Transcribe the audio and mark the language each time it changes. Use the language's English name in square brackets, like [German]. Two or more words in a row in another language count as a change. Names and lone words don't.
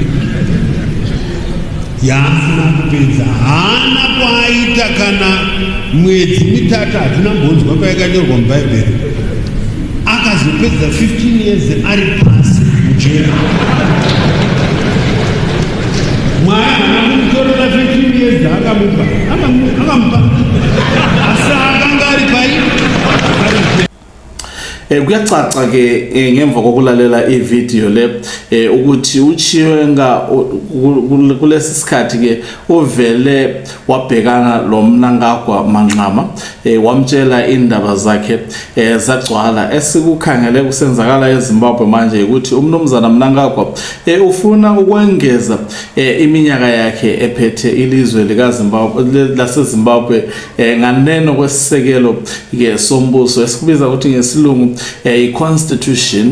[Shona] yaasina kupedza haana kwaaita kana mwedzi mitatu hatina mbonzwa payakanyorwa mubhaibheri akazopedza 15 years ari pasi mujera Mwari akamutorera 15 years akamupa asi akanga ari pai [North Ndebele] Kuyacaca ke ngemva kokulalela ivideo le ukuthi uChiwenga kulesi sikhathi ke uvele wabhekana lo Mnangagwa Manqama wamtshela indaba zakhe zagcwala. Esikukhangele kusenzakala eZimbabwe manje ukuthi umnumzana Mnangagwa ufuna ukwengeza iminyaka yakhe ephethe ilizwe laseZimbabwe nganeno kwesisekelo ke sombuso esikubiza ukuthi ngesilungu i-constitution.